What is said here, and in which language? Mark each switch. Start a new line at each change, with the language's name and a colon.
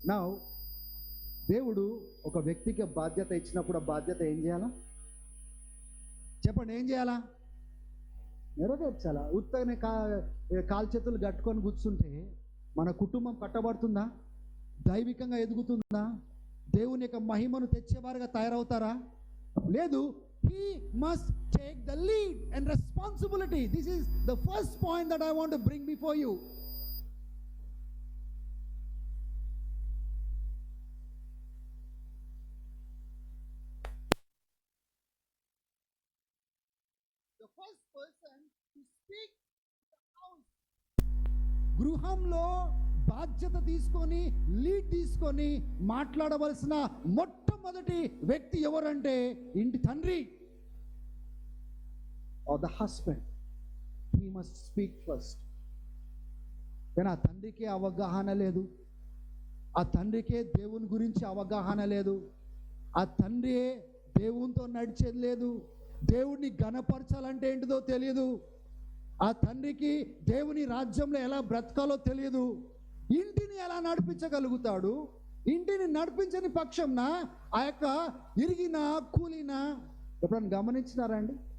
Telugu: నా దేవుడు ఒక వ్యక్తికి బాధ్యత ఇచ్చినప్పుడు ఆ బాధ్యత ఏం చేయాలా? చెప్పండి, ఏం చేయాలా? నెరవేర్చాలా? ఉత్తగానే కాలు చేతులు కట్టుకొని కూర్చుంటే మన కుటుంబం కట్టబడుతుందా? దైవికంగా ఎదుగుతుందా? దేవుని యొక్క మహిమను తెచ్చేవారుగా తయారవుతారా? లేదు.
English: he must take the lead and responsibility. This is the first point that I want to bring before you. The first person to speak to the house.
Telugu: గృహంలో బాధ్యత తీసుకొని లీడ్ తీసుకొని మాట్లాడవలసిన మొట్టమొదటి వ్యక్తి ఎవరంటే ఇంటి తండ్రి.
English: or the husband. He must speak first.
Telugu: కానీ ఆ తండ్రికే అవగాహన లేదు, ఆ తండ్రికే దేవుని గురించి అవగాహన లేదు, ఆ తండ్రి దేవునితో నడిచేది లేదు, దేవుడిని గణపరచాలంటే ఏంటిదో తెలియదు, ఆ తండ్రికి దేవుని రాజ్యంలో ఎలా బ్రతకాలో తెలియదు, ఇంటిని ఎలా నడిపించగలుగుతాడు, ఇంటిని నడిపించని పక్షంన ఆ యొక్క ఇరిగిన కూలిన ఎప్పుడన్నా గమనించినారా అండి?